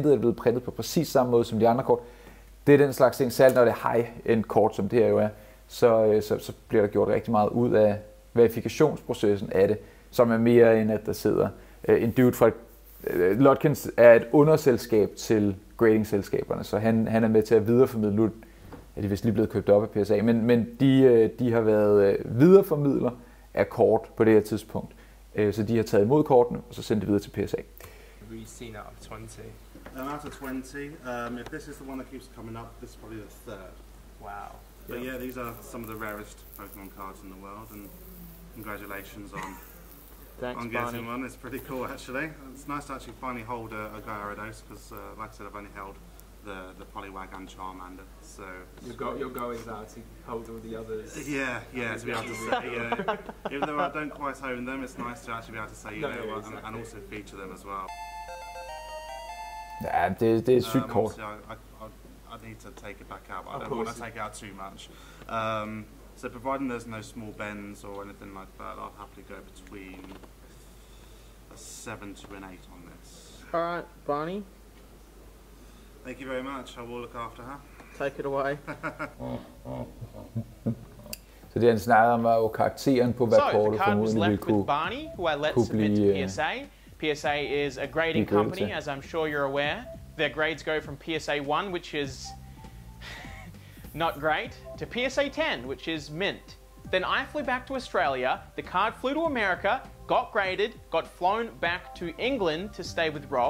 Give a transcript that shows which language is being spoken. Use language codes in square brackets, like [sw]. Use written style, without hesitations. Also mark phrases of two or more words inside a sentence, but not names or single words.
[da] Det er blevet printet på præcis samme måde som de andre kort. Det er den slags ting, særligt når det er high-end kort, som det her jo er, så bliver der gjort rigtig meget ud af verifikationsprocessen af det, som er mere end at der sidder en dude fra Ludkins er et underselskab til grading-selskaberne, så han er med til at videreformidle. Nu er de vist lige blevet købt op af PSA, men de har været videreformidler af kort på det her tidspunkt. Så de har taget imod kortene, og så sendt det videre til PSA. [en] We've seen out of 20. Out of 20, if this is the one that keeps coming up, this is probably the third. Wow. But yeah, these are some of the rarest Pokemon cards in the world, and congratulations on getting one. It's pretty cool actually. It's nice to actually finally hold a Gyarados, because like I said, I've only held the Poliwag and Charmander, so Your goings out to hold all the others. Yeah, to be able to say, even though I don't quite own them, it's nice to actually be able to say, and also feature them as well. [da] Ja, det er et sygt kort. [en] I need to take it back out, but I don't want to take it out too much. So providing there's no small bends or anything like that, I'll happily go between a 7 to an 8 on this. Alright, Barney. Thank you very much. I will look after her. Take it away. [da] Så det han snakkede om var jo karakteren på hver kortet formodentlig ville kunne [en] Barney, who I let submit to PSA. PSA is a grading company, as I'm sure you're aware. Their grades go from PSA 1, which is not great, to PSA 10, which is mint. Then I flew back to Australia, the card flew to America, got graded, got flown back to England to stay with Rob.